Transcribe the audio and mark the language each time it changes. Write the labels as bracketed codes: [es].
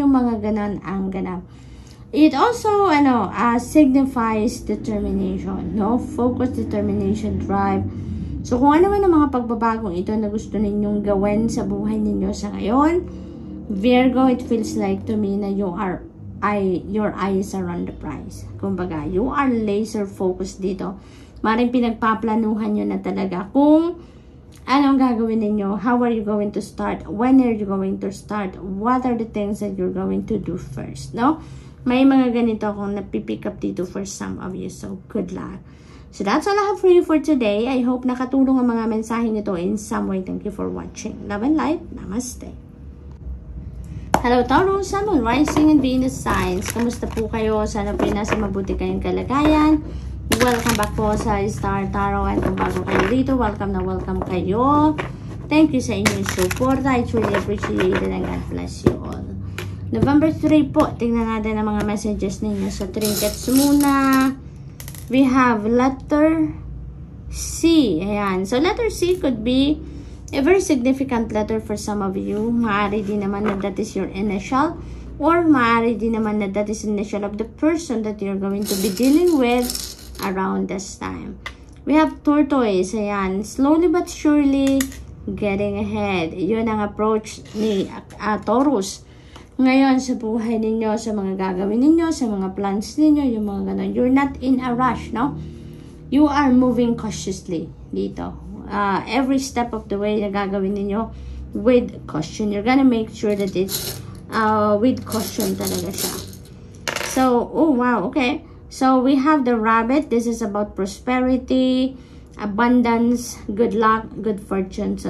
[tl] Yung mga ganon ang ganap. [en] It also, signifies determination, Focus, determination, drive. [tl] So, kung ano man ang mga pagbabagong ito na gusto ninyong gawin sa buhay ninyo sa ngayon, Virgo, [en] it feels like to me na your eyes are on the prize. [tl] Kumbaga, [en] you are laser focused dito. Maring pinagpaplanuhan nyo na talaga kung anong gagawin ninyo, how are you going to start, when are you going to start, what are the things that you're going to do first, May mga ganito akong napipick up dito for some of you, so good luck. So that's all I have for you for today. [tl] I hope nakatulong ang mga mensaheng ito [en] in some way. Thank you for watching. Love and light. Namaste. Hello Taurus, Sun, Moon, Rising, and Venus signs. Kamusta po kayo? [tl] Sana po nasa mabuti kayong kalagayan. Welcome back po sa Star Tarot. And kung bago kayo dito, welcome na welcome kayo. Thank you sa inyong support. [en] I truly appreciate it and God bless you all. [tl] November 3 po, tingnan natin ang mga messages ninyo sa trinkets muna. [en] We have letter C. Ayan. So, letter C could be a very significant letter for some of you. [tl] Maaari din naman na [en] that is your initial, or maaari din naman na that is initial of the person that you're going to be dealing with around this time. We have tortoise. Ayan. Slowly but surely getting ahead. [tl] Yun ang approach ni Taurus ngayon sa buhay ninyo, sa mga gagawin ninyo, sa mga plans ninyo, yung mga ganun. [en] You're not in a rush, no? You are moving cautiously dito. Every step of the way na gagawin ninyo with caution. You're gonna make sure that it's with caution talaga siya. So, oh wow, okay. So, we have the rabbit. This is about prosperity, abundance, good luck, good fortune.